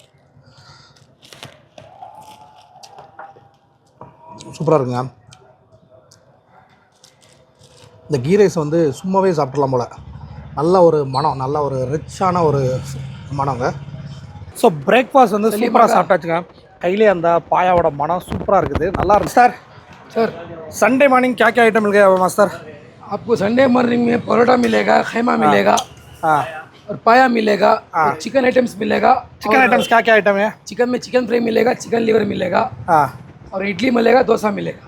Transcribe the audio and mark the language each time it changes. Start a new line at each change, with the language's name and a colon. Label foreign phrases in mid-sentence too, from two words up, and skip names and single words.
Tamil: சூப்பராக இருக்குங்க. இந்த கீ ரைஸ் வந்து சும்மாவே சாப்பிட்றலாம் போல். நல்ல ஒரு மனம், நல்ல ஒரு ரிச்சான ஒரு மனங்க.
English: so breakfast
Tamil: வந்து சூப்பராக சாப்பிட்டாச்சுங்க. கையிலே அந்த பாயாவோட மனம் சூப்பராக இருக்குது, நல்லா இருக்கு.
Hindi: सर
English: Sunday morning
Hindi: क्या क्या आइटम मिल गया मास्टर? आपको
English: Sunday morning
Hindi: में परोठा मिलेगा, खैमा मिलेगा, हाँ, और पाया मिलेगा, और
English: chicken items
Hindi: मिलेगा.
English: chicken items
Hindi: क्या क्या आइटम है? चिकन में
English: chicken fry
Hindi: मिलेगा,
English: chicken liver
Hindi: मिलेगा, हाँ, और इडली मिलेगा, डोसा मिलेगा.